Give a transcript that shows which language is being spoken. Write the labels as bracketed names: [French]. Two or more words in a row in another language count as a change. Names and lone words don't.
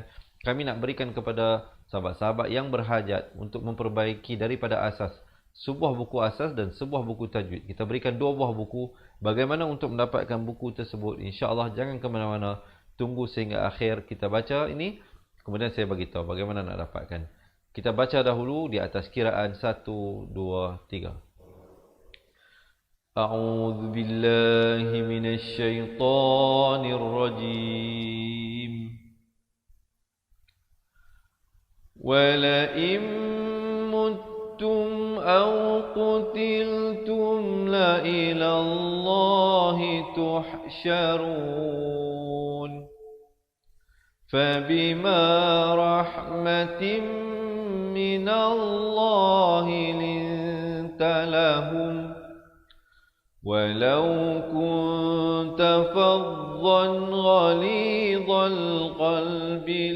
[Malay] Kami nak berikan kepada sahabat-sahabat yang berhajat untuk memperbaiki daripada asas, sebuah buku asas dan sebuah buku tajwid. Kita berikan 2 buah buku. Bagaimana untuk mendapatkan buku tersebut? InsyaAllah jangan ke mana-mana. Tunggu sehingga akhir kita baca ini. Kemudian saya beritahu bagaimana nak dapatkan. Kita baca dahulu di atas kiraan 1, 2, 3. [Arabic] أعوذ بالله من الشيطان الرجيم. ولئن متم أو قتلتم لإلى الله تحشرون. فبما رحمة من الله لنت لهم ولو كنت فظا غليظ القلب